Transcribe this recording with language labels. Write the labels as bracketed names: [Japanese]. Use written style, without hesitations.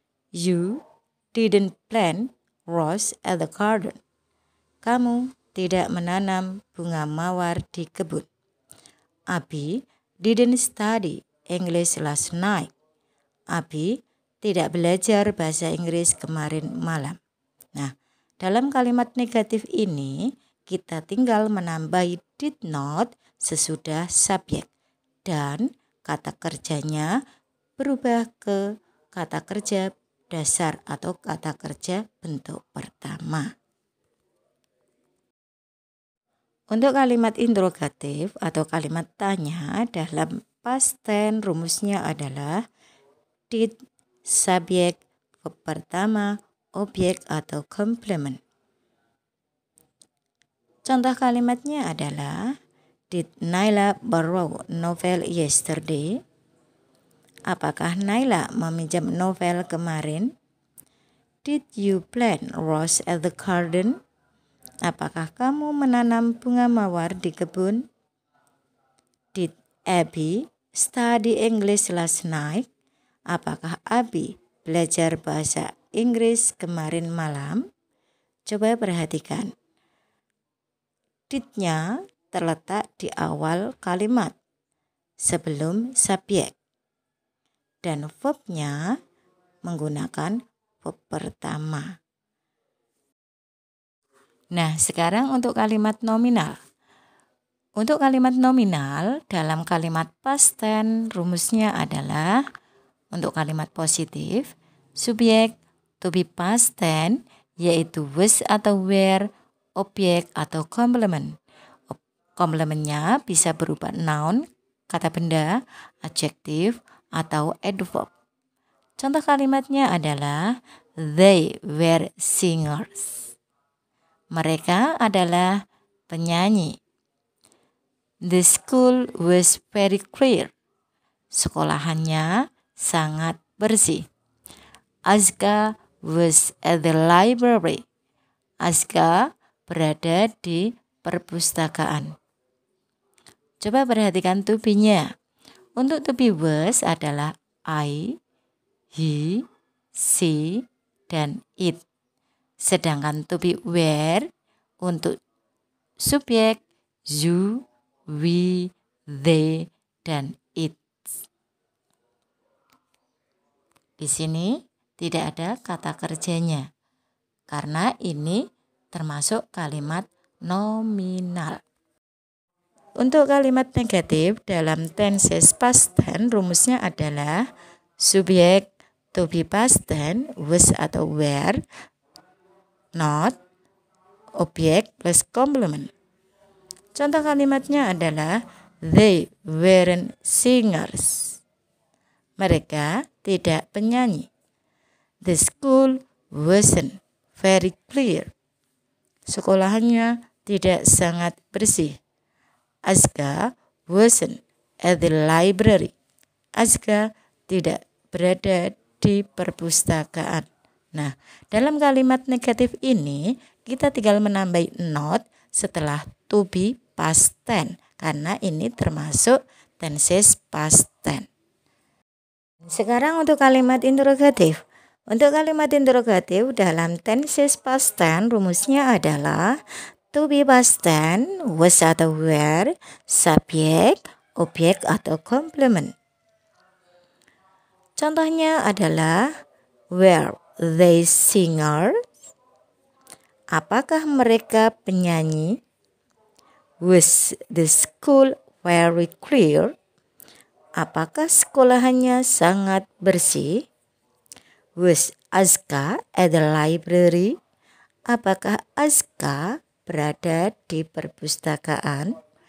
[English] You didn't plant rose at the garden. [Indonesian] Kamu tidak menanam bunga mawar di kebun. [English] Abi didn't study English last night. [Indonesian] Abi tidak belajar bahasa Inggris kemarin malam. Nah, dalam kalimat negatif ini kita tinggal menambahi did not sesudah subjek dan kata kerjanya berubah ke kata kerja dasar atau kata kerja bentuk pertama. Untuk kalimat interrogatif atau kalimat tanya dalam past tense rumusnya adalah did, subjek, verb pertama, objek atau komplement. Contoh kalimatnya adalah [English] did Naila borrow novel yesterday? [Indonesian] Apakah Naila meminjam novel kemarin? [English] Did you plant rose at the garden? [Indonesian] Apakah kamu menanam bunga mawar di kebun? [English] Did Abby study English last night? [Indonesian] Apakah Abi belajar bahasa Inggris kemarin malam? Coba perhatikan. Did-nya terletak di awal kalimat sebelum subjek. Dan verb-nya menggunakan verb pertama. Nah, sekarang untuk kalimat nominal. Untuk kalimat nominal, dalam kalimat past tense rumusnya adalah untuk kalimat positif, subjek to be past tense yaitu was atau were, objek atau komplement. Komplementnya bisa berupa noun, kata benda, adjektif, atau adverb. Contoh kalimatnya adalah [English] they were singers. [Indonesian] Mereka adalah penyanyi. [English] The school was very clear. [Indonesian] Sekolahannya sangat bersih. [English] Azka was at the library. [Indonesian] Azka berada di perpustakaan. Coba perhatikan to be-nya. Untuk to be was adalah I, he, she, dan it. Sedangkan to be were untuk subjek you, we, they, dan it. Di sini tidak ada kata kerjanya karena ini termasuk kalimat nominal. Untuk kalimat negatif dalam tenses past tense rumusnya adalah subjek to be past tense was atau were, not, objek plus komplement. Contoh kalimatnya adalah [English] they weren't singers. [Indonesian] Mereka tidak penyanyi. [English] The school wasn't very clear. [Indonesian] Sekolahannya tidak sangat bersih. [English] Azka wasn't at the library. [Indonesian] Azka tidak berada di perpustakaan. Nah, dalam kalimat negatif ini kita tinggal menambah not setelah to be past tense karena ini termasuk tenses past tense. Sekarang untuk kalimat interrogatif. Untuk kalimat interrogatif dalam tenses past tense rumusnya adalah to be past tense was atau were, subjek, objek atau komplement. Contohnya adalah [English] were they singers? [Indonesian] Apakah mereka penyanyi? [English] Was the school very clear? [Indonesian] Apakah sekolahannya sangat bersih? [English] Was Azka at the library? [Indonesian] Apakah Azka berada di perpustakaan?